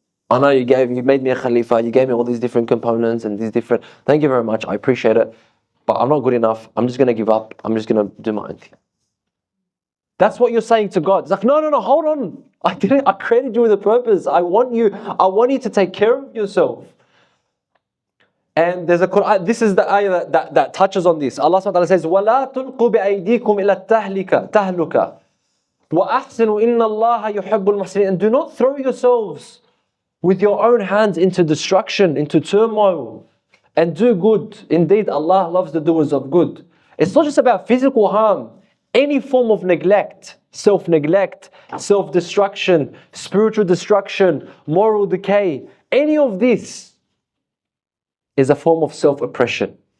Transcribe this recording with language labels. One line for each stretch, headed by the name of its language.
English: I know you made me a Khalifa, you gave me all these different components and these different, thank you very much, I appreciate it, but I'm not good enough, I'm just going to give up, I'm just going to do my own thing. That's what you're saying to God. It's like, no, hold on. I created you with a purpose. I want you to take care of yourself. And there's a Quran, this is the ayah that touches on this.
Arabic: Allah subhanahu wa ta'ala says, وَلَا تُلْقُوا بِأَيْدِيكُمْ إِلَى التَّهْلُكَ وَأَحْسِنُوا إِنَّ اللَّهَ يُحِبُّ الْمُحْسِنِينَ.
English: And do not throw yourselves with your own hands into destruction, into turmoil, and do good. Indeed, Allah loves the doers of good. It's not just about physical harm. Any form of neglect, self-neglect, self-destruction, spiritual destruction, moral decay, any of this is a form of self-oppression.